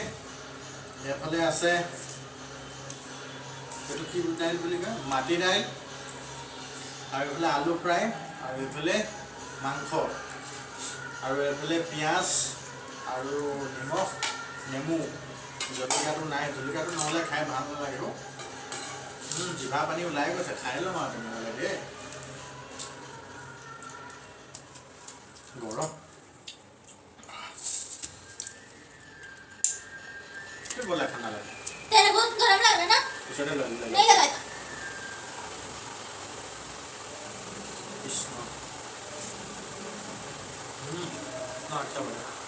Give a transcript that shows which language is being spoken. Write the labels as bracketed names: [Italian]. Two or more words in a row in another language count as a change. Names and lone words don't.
[Assamese] এফালে আছে এইটো কি দাইল বুলি কয়, মাটি দাইল, আৰু এইফালে আলু ফ্ৰাই, আৰু এইফালে মাংস, আৰু এইফালে পিঁয়াজ আৰু নিমখ, নেমু, জলকীয়াটো নাই, জলকীয়াটো নহ'লে খাই ভাল নালাগিব। জিভা পানী ওলাই গৈছে, খাই ল'ম আৰু তেনেহ'লে দেই। [Hindi] গৰম बोला खाना लगा तेरे बहुत गरम लग रहा है ना? इसने लग नहीं लगाया था। ना अच्छा बना